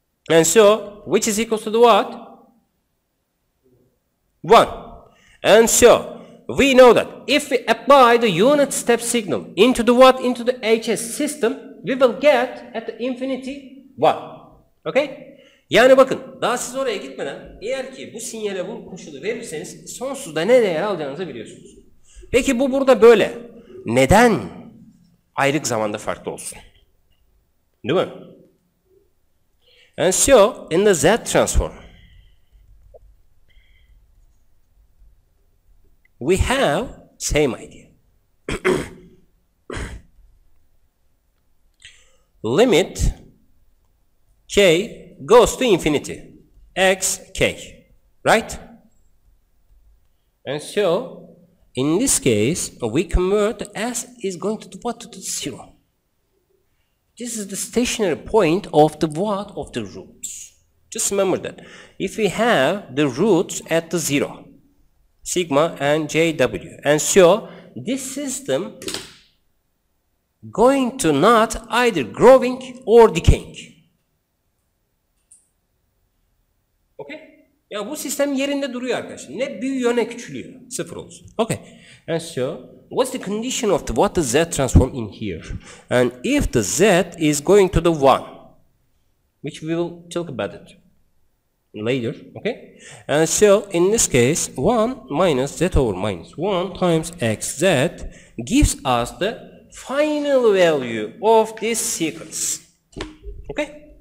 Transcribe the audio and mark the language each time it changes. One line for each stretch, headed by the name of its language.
English: And so, which is equals to the what? 1. And so, we know that if we apply the unit step signal into the what? Into the HS system, we will get at the infinity 1. Okay?
Turkish: Yani bakın, daha siz oraya gitmeden eğer ki bu sinyale bu koşulu verirseniz sonsuzda ne değer alacağınızı biliyorsunuz. Peki bu burada böyle. Neden ayrık zamanda farklı olsun? Değil mi?
English: And so, in the Z transform, we have same idea. Limit k goes to infinity, x k, right? And so, in this case, we convert s is going to what? To the 0. This is the stationary point of the what? Of the roots. Just remember that. If we have the roots at the 0, sigma and jw, and so this system going to not either growing or decaying. Okay?
Turkish: Ya bu sistem yerinde duruyor arkadaşlar. Ne büyüyor ne küçülüyor. Sıfır olsun. Okay.
English: And so, what's the condition of the what the Z transform in here? And if the Z is going to the 1, which we will talk about it later, okay? And so, in this case, 1 minus Z over minus 1 times xz gives us the final value of this sequence. Okay?